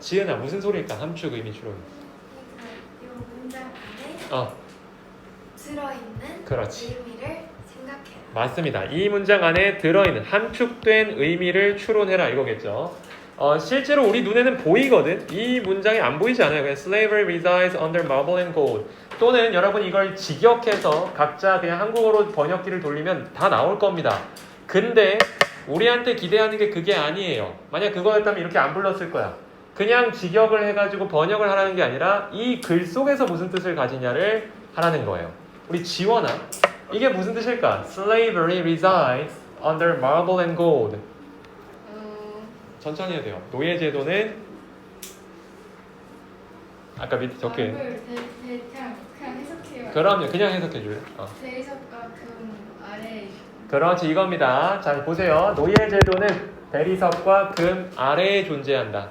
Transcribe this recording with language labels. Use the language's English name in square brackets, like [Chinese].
[Korean] 지은아, 무슨 소리일까? 함축 의미 추론. 이 문장 안에 들어있는 그렇지. 의미를 생각해라. 맞습니다. 이 문장 안에 들어있는 함축된 의미를 추론해라 이거겠죠. 실제로 우리 눈에는 보이거든. 이 문장이 안 보이지 않아요. [English] 그냥 slavery resides under marble and gold. [Korean] 또는 여러분 이걸 직역해서 각자 그냥 한국어로 번역기를 돌리면 다 나올 겁니다. 근데 우리한테 기대하는 게 그게 아니에요. 만약 그거였다면 이렇게 안 불렀을 거야. 그냥 직역을 해가지고 번역을 하라는 게 아니라 이 글 속에서 무슨 뜻을 가지냐를 하라는 거예요. 우리 지원아, 이게 무슨 뜻일까? [English] Slavery resides under marble and gold. [Korean] 천천히 해야 돼요. 노예제도는 아까 밑에 적혀 있는 그냥 해석해요. 그럼요. 그냥 해석해 줄래요? 대리석과 금 아래. 그렇지, 이겁니다. 자, 보세요. 노예제도는 대리석과 금 아래에 존재한다.